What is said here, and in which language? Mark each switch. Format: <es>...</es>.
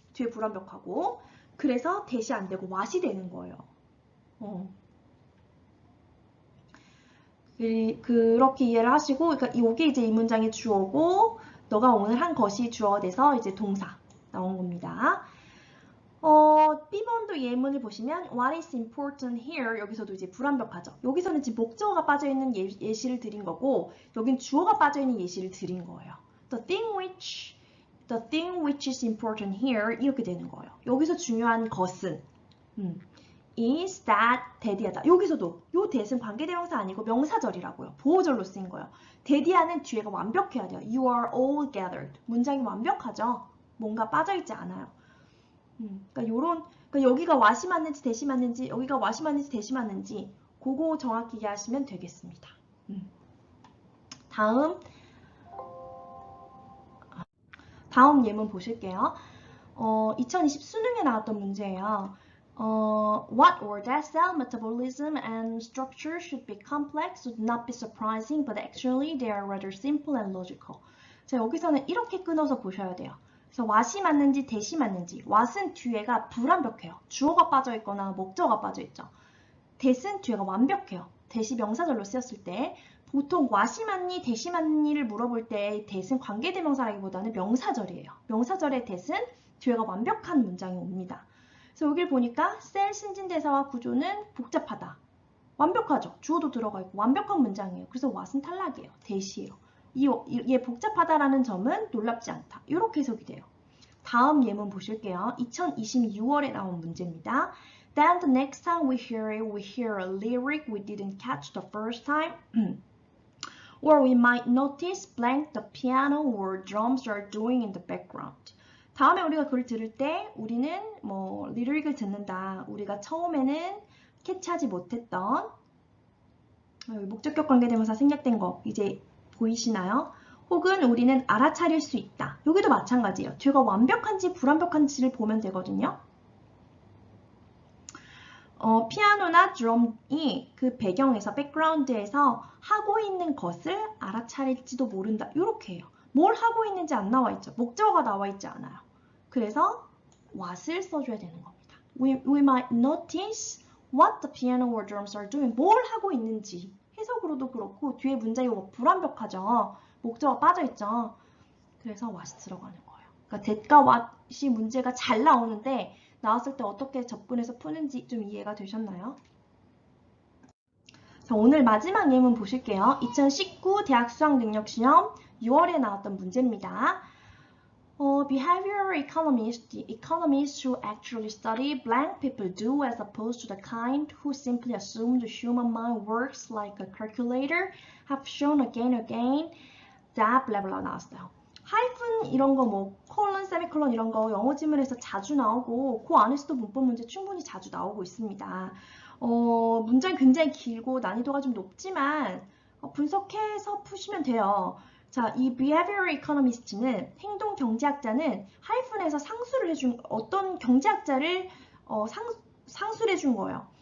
<ko>뒤에 불완벽하고 그래서 that이 안 되고 what이 되는 거예요. 그렇게 이해를 하시고, 그러니까 이게 이제 이 문장의 주어고, 너가 오늘 한 것이 주어가 돼서 이제 동사 나온 겁니다. B번도 예문을 보시면</ko> <en>What is important here?</en> <ko>여기서도 이제 불완벽하죠. 여기서는 지금 목적어가 빠져있는 예시를 드린 거고, 여긴 주어가 빠져있는 예시를 드린 거예요.</ko> <en>The thing which is important here</en> <ko>이렇게 되는 거예요. 여기서 중요한 것은 is that that이하다. 여기서도 요 that은 관계대명사 아니고 명사절이라고요. 보호절로 쓰인 거예요. that이하는 뒤에가 완벽해야 돼요.</ko> <en>You are all gathered.</en> <ko>문장이 완벽하죠. 뭔가 빠져있지 않아요. 그러니까 여기가 what이 맞는지 that이 맞는지 여기가 what이 맞는지 that이 맞는지 그거 정확히 이해하시면 되겠습니다. 다음 예문 보실게요. 2020 수능에 나왔던 문제예요.</ko> <en>What or that cell metabolism and structure should be complex would not be surprising, but actually they are rather simple and logical.</en> <ko>자, 여기서는 이렇게 끊어서 보셔야 돼요. 그래서 what이 맞는지 that이 맞는지 what은 뒤에가 불완벽해요. 주어가 빠져있거나 목적어가 빠져있죠. that은 뒤에가 완벽해요. that이 명사절로 쓰였을 때 보통 what이 맞니, that이 맞니를 물어볼 때 that은 관계대명사라기보다는 명사절이에요. 명사절의 that은 뒤에가 완벽한 문장이 옵니다. 그래서 여기를 보니까 셀 신진대사와 구조는 복잡하다. 완벽하죠. 주어도 들어가 있고 완벽한 문장이에요. 그래서 what은 탈락이에요. that이에요. 이게 복잡하다라는 점은 놀랍지 않다. 이렇게 해석이 돼요. 다음 예문 보실게요. 2026월에 나온 문제입니다.</ko> <en>Then the next time we hear a lyric we didn't catch the first time. Or we might notice blank the piano or drums are doing in the background.</en> <ko>다음에 우리가 그걸 들을 때 우리는 리릭을 듣는다. 우리가 처음에는 캐치하지 못했던 목적격 관계대명사 생략된 거 이제 보이시나요? 혹은 우리는 알아차릴 수 있다. 여기도 마찬가지예요. 뒤가 완벽한지 불완벽한지를 보면 되거든요. 피아노나 드럼이 그 배경에서 백그라운드에서 하고 있는 것을 알아차릴지도 모른다. 이렇게 해요. 뭘 하고 있는지 안 나와 있죠. 목적어가 나와 있지 않아요. 그래서 what을 써줘야 되는 겁니다.</ko> <en>We might notice what the piano or drums are doing.</en> <ko>뭘 하고 있는지. 해석으로도 그렇고 뒤에 문장이 불완벽하죠. 목적어가 빠져있죠. 그래서 what이 들어가는 거예요. 그러니까 that과 what이 문제가 잘 나오는데 나왔을 때 어떻게 접근해서 푸는지 좀 이해가 되셨나요? 자, 오늘 마지막 예문 보실게요. 2019 대학 수학능력시험 6월에 나왔던 문제입니다.</ko> <en>Behavioral economists, the economists who actually study blank people do as opposed to the kind who simply assume the human mind works like a calculator have shown again that blah blah</en> <ko>나왔어요. 하이픈 이런 거 뭐 콜론, 세미콜론 이런 거 영어 지문에서 자주 나오고 그 안에서도 문법 문제 충분히 자주 나오고 있습니다. 문장이 굉장히 길고 난이도가 좀 높지만 분석해서 푸시면 돼요. 자, 이 behavioral economist는 행동 경제학자는 하이픈에서 상수를 해준 어떤 경제학자를 상수를 해준 거예요.</ko>